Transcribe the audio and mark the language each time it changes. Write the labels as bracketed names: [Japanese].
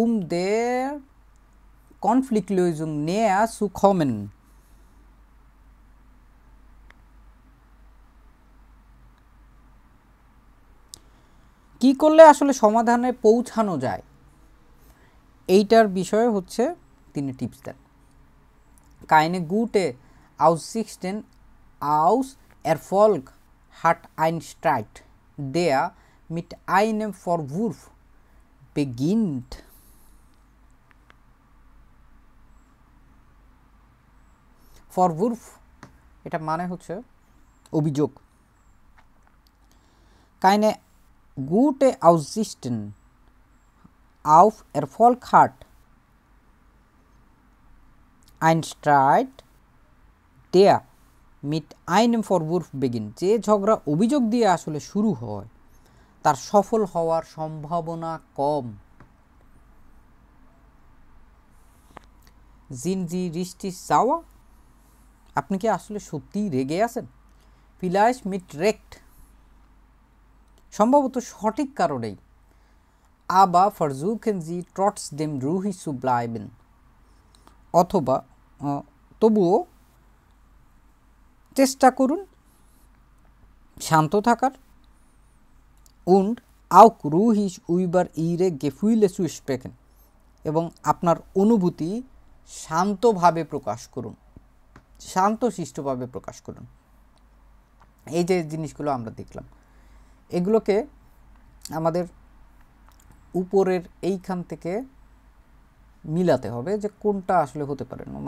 [German] der Konfliktlösung näher zu kommen, [Bangla] কি করলে আসলে সমাধানে পৌঁছানো যায় এইটার বিষয়ে হচ্ছে তিনি টিপস দেন। [German] Keine gute Aussichten aus Erfolg hat ein Streit, der mit einem Vorwurf beginnt. [Bangla] Vorwurf এটা মানে হচ্ছে অভিযোগ। [German] Keine gute Aussichten auf Erfolg hat ein Streit, der mit einem Vorwurf beginnt, [Bangla] যে ঝগড়া অভিযোগ দিয়ে আসলে শুরু হয় তার সফল হওয়ার সম্ভাবনা কম। [German] Sind Sie richtig sauer? [Bangla] আপনি কি আসলে সত্যিই রেগে আছেন? [German] Vielleicht mit Recht, [Bangla] সম্ভবত সঠিক কারণেই। [German] Aber versuchen Sie trotzdem ruhig zu bleiben, [Bangla] অথবা তবুও চেষ্টা করুন শান্ত থাকার। [German] und auch ruhig über Ihre Gefühle zu sprechen, [Bangla] এবং আপনার অনুভূতি শান্তভাবে প্রকাশ করুন, শান্তশিষ্টভাবে প্রকাশ করুন। এই যে জিনিসগুলো আমরা দেখলাম, এগুলোকে আমাদের উপরের এইখান থেকে মিলাতে হবে যে কোনটা আসলে হতে পারে।